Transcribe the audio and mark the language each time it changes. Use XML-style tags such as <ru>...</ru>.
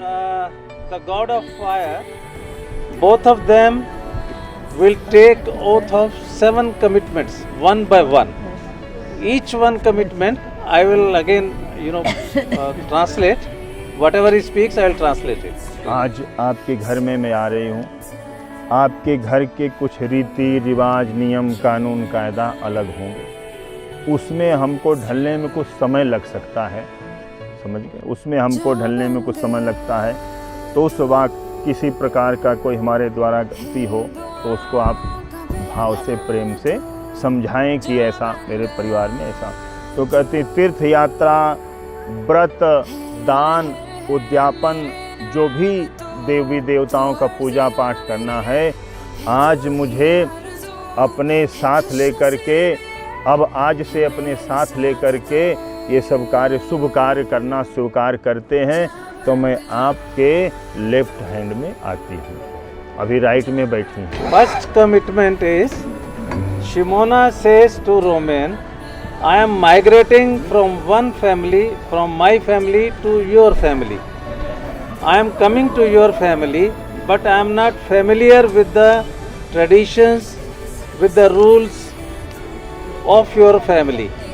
<en>the god of fire, both of them will take oath of 7 commitments, one by one. Each one commitment I will again translate. Whatever he speaks, I will translate it.</en> <hi>आज आपके घर में मैं आ रही हूँ, आपके घर के कुछ रीति रिवाज नियम कानून कायदा अलग होंगे, उसमें हमको ढलने में कुछ समय लग सकता है, समझ गए, उसमें हमको ढलने में कुछ समय लगता है। तो उस वक्त किसी प्रकार का कोई हमारे द्वारा गलती हो तो उसको आप भाव से प्रेम से समझाएं कि ऐसा मेरे परिवार में ऐसा। तो कहते तीर्थ यात्रा, व्रत, दान, उद्यापन, जो भी देवी देवताओं का पूजा पाठ करना है, आज मुझे अपने साथ लेकर के, अब आज से अपने साथ लेकर के ये सब कार्य, शुभ कार्य करना स्वीकार करते हैं। तो मैं आपके लेफ्ट हैंड में आती हूँ, अभी राइट में बैठी हूँ।</hi> <en>First commitment is, Shimona says to Roman, I am migrating from one family, from my family to your family. I am coming to your family, but I am not familiar with the traditions, with the rules of your family.</en>